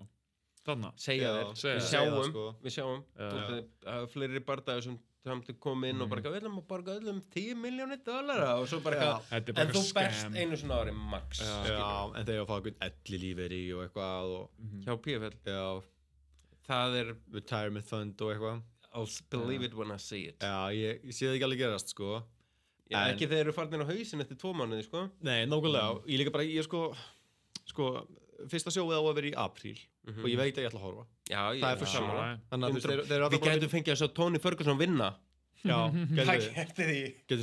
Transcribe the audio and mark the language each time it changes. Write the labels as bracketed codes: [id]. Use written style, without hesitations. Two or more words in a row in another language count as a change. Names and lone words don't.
[is] segja þeir, við sjáum fleiri bardagar sem kom inn og bara við ætlum að borga öllum $10 milljónir og svo bara en þú berst einu svona ári max en þeir að fá einhvern ellilífeyri og eitthvað hjá PFL það er [en] retirement fund og eitthvað I'll believe it when I see it [is] ég sé það ekki alveg gerast sko ekki þeir eru farnir á hausinn eftir 2 mánuði sko nei, nákvæmlega, ég líka bara sko fyrsta sjóið á að vera í apríl og ég veit að ég ætla að horfa það er fyrir saman við getum fengið að sjá Tony Ferguson vinna getur